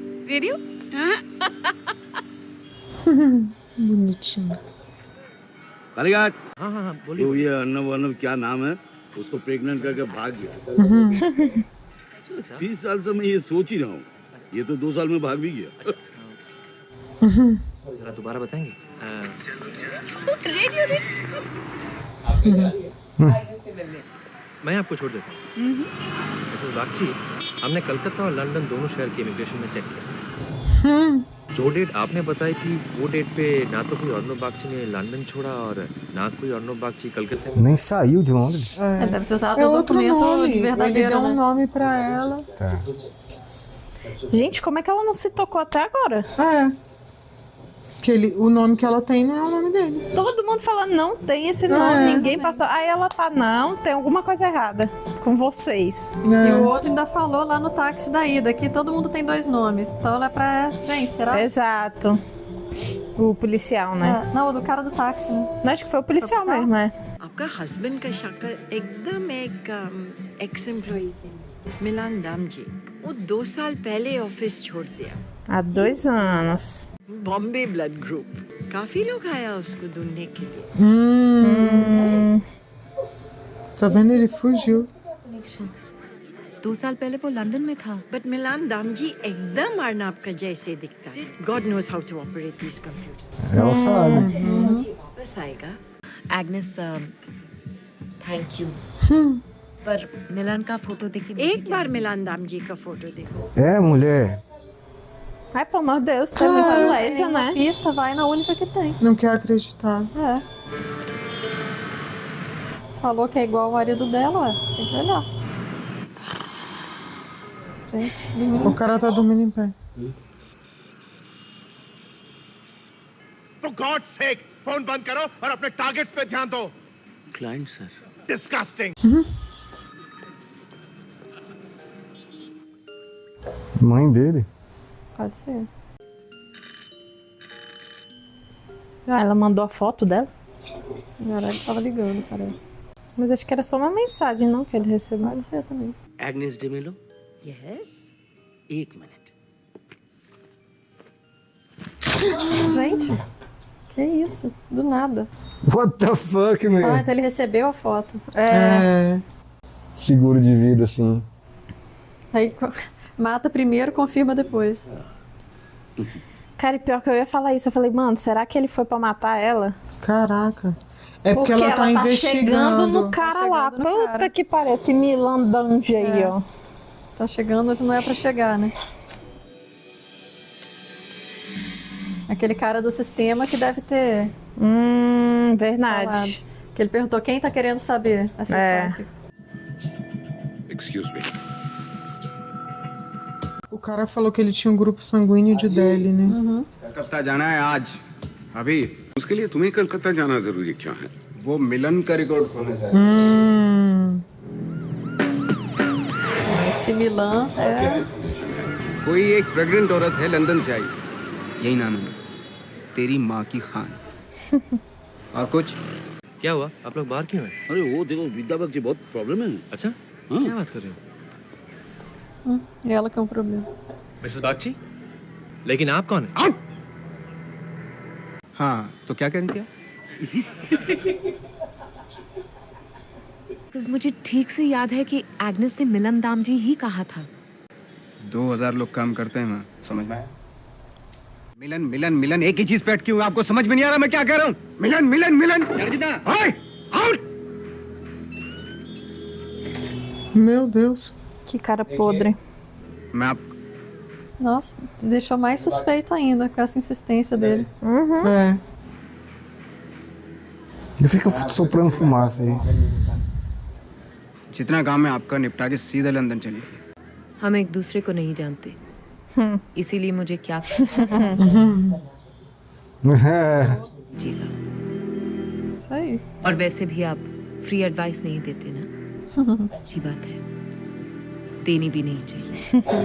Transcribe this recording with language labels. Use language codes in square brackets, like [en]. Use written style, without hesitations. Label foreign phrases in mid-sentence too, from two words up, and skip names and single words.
[hi] रेडियो? [pt] Bonitinho. [hi] कालीघाट। हाँ हाँ हाँ बोलिए। तो ये अर्नब क्या नाम है, उसको प्रेग्नेंट करके भाग गया। 30 साल से मैं ये सोच ही रहा हूँ, ये तो 2 साल में भाग भी गया। जरा दोबारा बताएंगे? मैं आपको छोड़ देता हूँ। मिसेस बागची, हमने कलकत्ता और लंदन दोनों शहर की इमिग्रेशन में चेक किया। जो डेट आपने बताई थी वो डेट पे ना तो कोई अर्नब बागची ने लंदन छोड़ा और ना कोई अर्नब बागची कलकत्ता में। [pt] Nem saiu de Londres. Deve ter usado É o outro documento nome. Ele verdadeiro, deu um né? nome pra ela. Tá. Gente, como é que ela não se tocou até agora? É. O nome que ela tem não é o nome dele. Todo mundo falando, não tem esse nome, ninguém passou. Aí ela tá, não, tem alguma coisa errada com vocês. E o outro ainda falou lá no táxi da ida que todo mundo tem 2 nomes. Então ela é pra. Gente, será? Exato. O policial, né? É, não, o do cara do táxi, né? Acho que foi o policial mesmo, é. [hi] आपका हस्बैंड का शक्ल एकदम एक [en] ex employee [hi] से मिलान दाम जी वो 2 साल पहले ऑफिस छोड़ दिया [pt] Há 2 anos. [en] Bombay blood group [hi] काफी लोग आया उसको ढूंढने के लिए [pt] Tá vendo? Ele fugiu. [hi] 2 साल पहले वो लंदन में था। बट मिलान दाम जी एकदम अर्नब का जैसे दिखता है [en] God knows how to operate this computer [pt] Ela sabe. [hi] वापस आएगा एग्नेस [en] thank you. [hi] पर मिलन का फोटो देख के एक बार मिलान दाम जी का फोटो देखो [pt] É, mulher. Ai, pelo amor de Deus, tá muito Tem lesa, uma né? pista, vai na única que tem. Não quer acreditar. É. Falou que é igual o marido dela, ué. Tem que olhar. Gente, dormindo. O cara tá dormindo em pé. [en] For God's sake, [hi] फोन बंद करो और अपने टारगेट्स पे ध्यान दो। [en] client sir. Disgusting. [pt] Mãe dele. Pode ser. Ah, ela mandou a foto dela? Na hora ele tava ligando, parece. Mas acho que era só uma mensagem, não, que ele recebeu. Pode ser também. [hi] एग्नेस डेमेलो। [en] यस [hi] 1 मिनट। [pt] Gente, que isso? Do nada. [en] What the fuck, [pt] Ah, [en] man? [pt] então ele recebeu a foto. É. Seguro de vida, assim. Aí mata primeiro, confirma depois. Cara, e pior que eu ia falar isso. Eu falei, mano, será que ele foi pra matar ela? Caraca. É porque ela tá chegando investigando. no cara lá. chegando no Puta cara. que parece Milandange aí, ó. Tá chegando onde não é pra chegar, né? Aquele cara do sistema que deve ter Verdade. falado. Que ele perguntou quem tá querendo saber. Acessar esse. [en] Excuse me. [pt] O cara falou que ele tinha um grupo sanguíneo de Delhi, né? [hi] कलकत्ता जाना है आज, अभी। उसके लिए तुम्हें कलकत्ता जाना जरूरी क्यों है? वो मिलन का रिकॉर्ड खोलने जा [pt] Esse Milan é. [hi] कोई एक प्रेग्नेंट औरत है लंदन से आई, यही नाम है, तेरी माँ की खान। और कुछ? क्या हुआ? आप लोग बाहर क्यों हैं? अरे वो देखो विद्या बागची बहुत प्रॉब्लम है। अच्छा? हाँ। क्या बात कर रहे हो? [pt] Ela que é um problema. [hi] मिसेस बागची? लेकिन आप कौन हैं? हाँ, तो क्या कह रही थी आप? बिकॉज़ मुझे ठीक से याद है कि एग्नेस ने मिलन दाम जी ही कहा था। 2000 लोग काम करते हैं वहाँ, समझ में आया? मिलन मिलन मिलन एक ही चीज पे अटकी हुई, आपको समझ में नहीं आ रहा मैं क्या कह रहा हूँ? मिलन मिलन मिलन। आउट! [pt] Meu Deus. Que cara podre. [hi] मैं आप [pt] Nossa, deixou mais suspeito ainda com essa insistência dele. É. Ele fica soprando fumaça aí. [hi] जितना काम है आपका निपटा के सीधा लंदन चलिए। हम एक दूसरे को नहीं जानते, इसीलिए मुझे क्या जीगा। [pt] Isso aí. [hi] और वैसे भी आप [en] free advice [hi] नहीं देते ना, अच्छी बात है, देनी भी नहीं चाहिए।